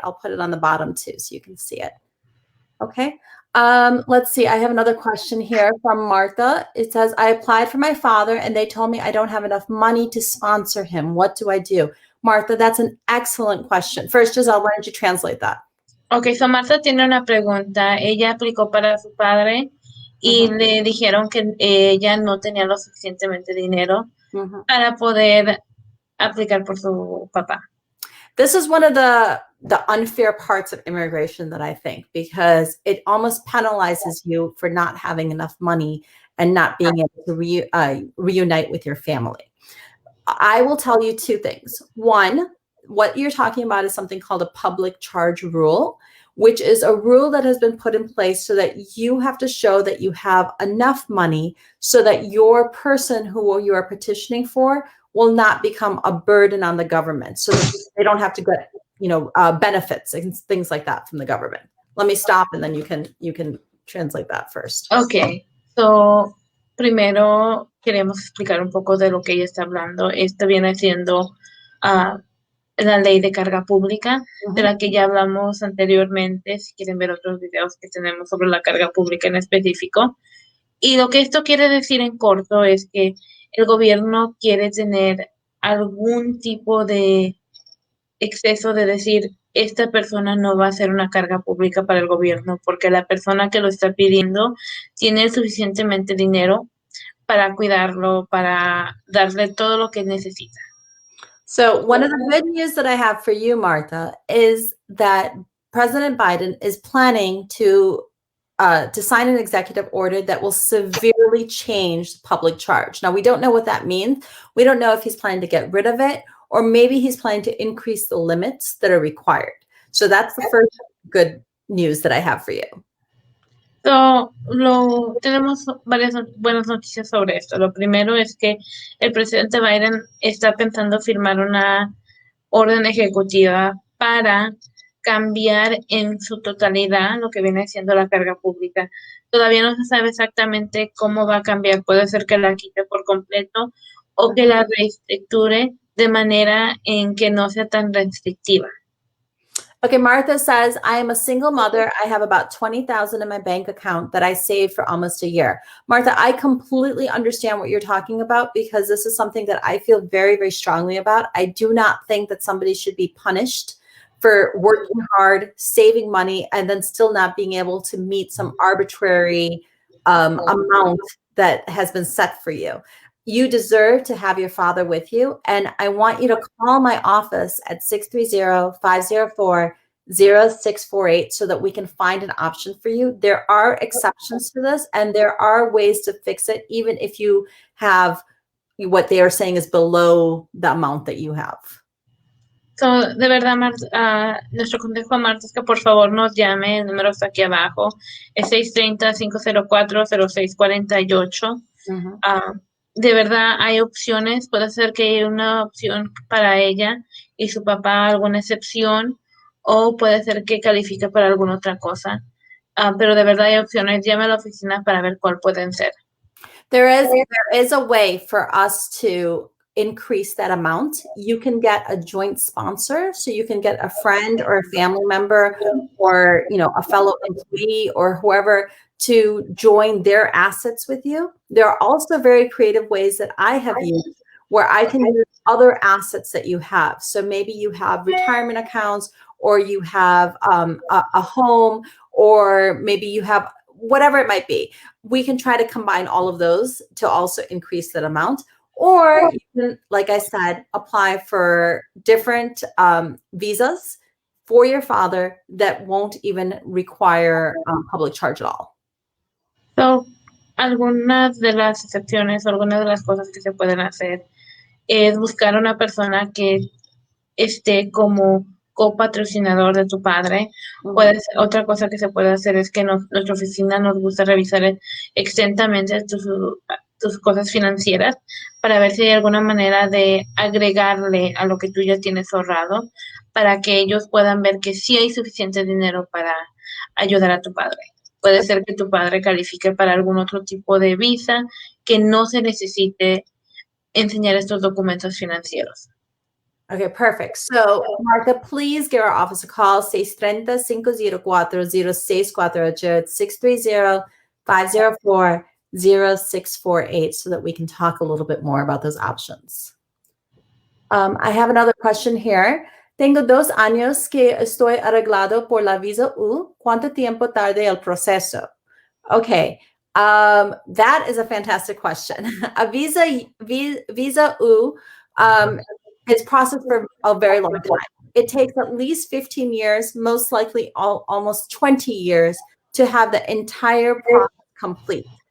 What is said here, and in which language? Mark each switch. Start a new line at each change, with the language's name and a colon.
English: I'll put it on the bottom too so you can see it. Okay. Let's see. I have another question here from Martha. It says, I applied for my father and they told me I don't have enough money to sponsor him. What do I do? Martha, that's an excellent question. First, Giselle, why don't you translate that?
Spanish: Okay, so Martha tiene una pregunta. Ella aplicó para su padre y le dijeron que ella no tenía lo suficientemente dinero para poder aplicar por su papá.
English: This is one of the unfair parts of immigration that I think, because it almost penalizes you for not having enough money and not being able to reunite with your family. I will tell you two things. One, what you're talking about is something called a public charge rule, which is a rule that has been put in place so that you have to show that you have enough money so that your person who you are petitioning for will not become a burden on the government, so that they don't have to get, benefits and things like that from the government. Let me stop, and then you can translate that first. Okay.
Spanish: So, primero queremos explicar un poco de lo que ella está hablando. Esto viene siendo la ley de carga pública, de la que ya hablamos anteriormente, si quieren ver otros videos que tenemos sobre la carga pública en específico. Y lo que esto quiere decir en corto es que el gobierno quiere tener algún tipo de exceso de decir, esta persona no va a ser una carga pública para el gobierno, porque la persona que lo está pidiendo tiene suficientemente dinero para cuidarlo, para darle todo lo que necesita.
English: So one of the good news that I have for you, Martha, is that President Biden is planning to sign an executive order that will severely change public charge. Now, we don't know what that means. We don't know if he's planning to get rid of it, or maybe he's planning to increase the limits that are required. So that's the first good news that I have for you.
Spanish: Tenemos varias buenas noticias sobre esto. Lo primero es que el presidente Biden está pensando firmar una orden ejecutiva para cambiar en su totalidad lo que viene siendo la carga pública. Todavía no se sabe exactamente cómo va a cambiar. Puede ser que la quite por completo o que la reestructure de manera en que no sea tan restrictiva.
English: Okay, Martha says, I am a single mother. I have about 20,000 in my bank account that I saved for almost a year. Martha, I completely understand what you're talking about because this is something that I feel very, very strongly about. I do not think that somebody should be punished for working hard, saving money, and then still not being able to meet some arbitrary amount that has been set for you. You deserve to have your father with you. And I want you to call my office at 630-504-0648 so that we can find an option for you. There are exceptions to this, and there are ways to fix it, even if you have what they are saying is below the amount that you have.
Spanish: So, de verdad, nuestro consejo a Marta es que por favor nos llame, el número está aquí abajo, es 630-504-0648. De verdad hay opciones, puede ser que haya una opción para ella y su papá alguna excepción, o puede ser que califique para alguna otra cosa. Pero de verdad hay opciones, llame a la oficina para ver cuál pueden ser.
English: There is a way for us to increase that amount. You can get a joint sponsor, so you can get a friend or a family member or, a fellow employee or whoever to join their assets with you. There are also very creative ways that I have used where I can use other assets that you have. So maybe you have retirement accounts, or you have a home, or maybe you have whatever it might be. We can try to combine all of those to also increase that amount. Or you can, like I said, apply for different visas for your father that won't even require public charge at all.
Spanish: So, algunas de las excepciones, algunas de las cosas que se pueden hacer es buscar una persona que esté como copatrocinador de tu padre. Otra cosa que se puede hacer es que nuestra oficina nos gusta revisar extensamente tus cosas financieras para ver si hay alguna manera de agregarle a lo que tú ya tienes ahorrado para que ellos puedan ver que sí hay suficiente dinero para ayudar a tu padre. Puede ser que tu padre califique para algún otro tipo de visa que no se necesite enseñar estos documentos financieros.
English: Okay, perfect. So, Martha, please give our office a call, 630-504-0648, 630-504-0648, so that we can talk a little bit more about those options. I have another question here.
Spanish: Tengo 2 años que estoy arreglado por la visa U. ¿Cuánto tiempo tarde el proceso?
English: Okay, that is a fantastic question. A visa U is processed for a very long time. It takes at least 15 years, most likely almost 20 years, to have the entire process complete.